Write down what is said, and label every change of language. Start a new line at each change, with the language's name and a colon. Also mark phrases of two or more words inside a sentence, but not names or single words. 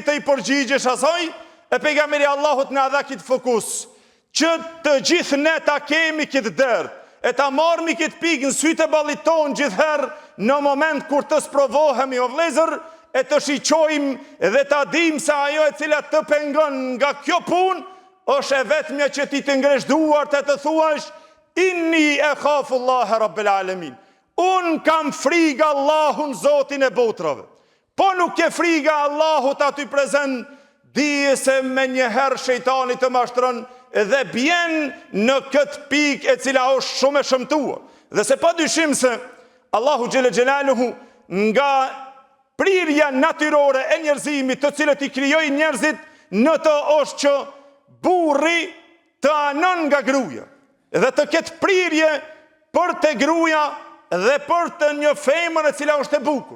Albanian: të i përgjigjesh asaj, e pejgamberi Allahut na dha këtë fokus, që të gjithë ne ta kemi këtë derë, e ta marrmi këtë pikë në sytë e ballit tonë gjithherë në moment kur të sprovohemi o vëllezër, e të shiqojmë dhe ta dim se ajo e cila të pengon nga kjo punë është e vetmja që ti të ngresh duart e të thuash
Arabic: إني أخاف الله رب العالمين.
Albanian: Unë kam frikë Allahun, Zotin e botrave. Po nuk ke frikë Allahut aty prezent, dije se me njëherë shejtani të mashtron dhe bjen në këtë pikë e cila është shumë e shëmtuar. Dhe se pa dyshim se Allahu
Arabic: جل جلاله
Albanian: nga prirja natyrore e njerëzimit të cilët i krijoi njerëzit, në të është që burri të anon nga gruaja dhe të ketë prirje për të gruaja dhe për të një femër e cila është e bukur.